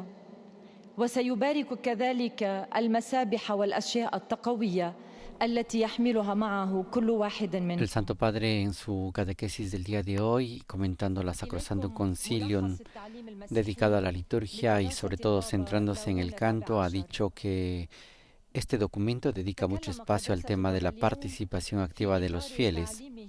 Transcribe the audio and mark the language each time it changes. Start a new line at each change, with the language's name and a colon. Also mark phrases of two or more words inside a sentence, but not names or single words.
Arabic: وسيبارك كذلك المسابح والأشياء التقوية التي يحملها معه كل واحد منكم.
Spanish: El Santo Padre, en su catequesis del día de hoy, comentando la Sacrosanctum Concilium dedicado a la liturgia y sobre todo centrándose en el canto, ha dicho que Este documento dedica mucho espacio al tema de la participación activa de los fieles.